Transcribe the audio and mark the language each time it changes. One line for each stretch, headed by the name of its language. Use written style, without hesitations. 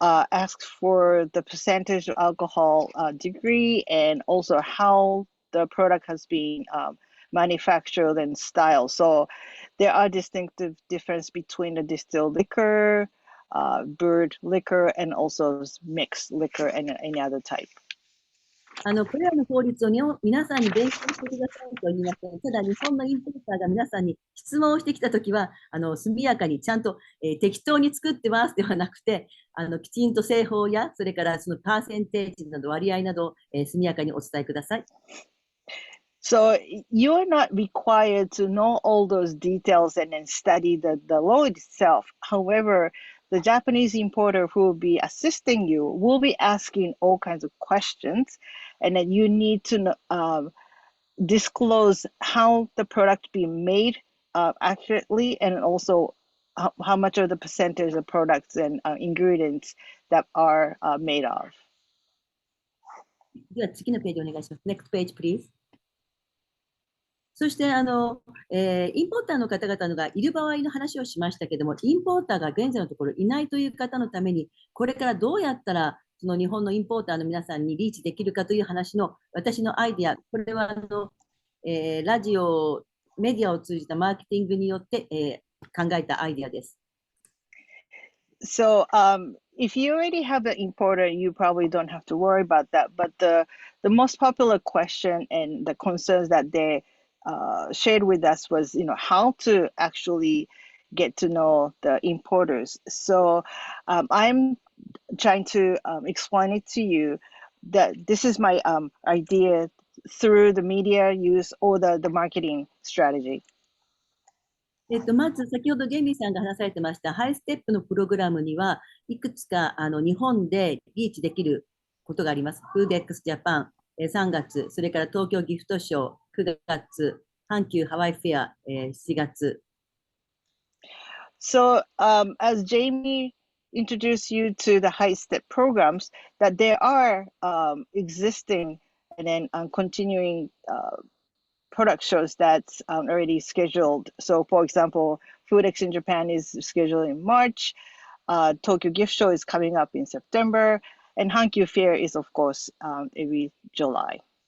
English: ask for the percentage of alcohol degree and also how the product has been manufactured and styled. So there are distinctive difference between the distilled liquor, brewed liquor, and also mixed liquor and any other type.
Japanese: これらの法律を皆さんに勉強してくださいと言いません。ただ、日本のインポーターが皆さんに質問をしてきたときは、速やかにちゃんと、適当に作ってますではなくて、きちんと製法や、それからそのパーセンテージなど割合など、速やかにお伝えください。
English: So you're not required to know all those details and then study the law itself. However, the Japanese importer who will be assisting you will be asking all kinds of questions, and then you need to disclose how the product being made accurately, and also how much of the percentage of products and ingredients that are made of.
Japanese: では次のページお願いします。
English: Next page, please.
Japanese: そしてインポーターの方々がいる場合の話をしましたけども、インポーターが現在のところいないという方のために、これからどうやったらその日本のインポーターの皆さんにリーチできるかという話の私のアイディア、これはラジオ、メディアを通じたマーケティングによって、考えたアイディアです。
English: So if you already have an importer, you probably don't have to worry about that. But the most popular question and the concerns that they shared with us was, how to actually get to know the importers. So I'm trying to explain it to you that this is my idea through the media use or the marketing strategy.
Japanese: まず先ほどジェイミーさんが話されてましたハイステップのプログラムにはいくつか日本でリーチできることがあります。フーデックスジャパン3月、それから東京ギフトショー9月、ハンキューハワイフェア7月。
English: So as Jamie introduced you to the HiSTEP programs, that there are existing and then continuing product shows that's already scheduled. So for example, FoodX in Japan is scheduled in March, Tokyo Gift Show is coming up in September, and Hankyu Fair is of course every July.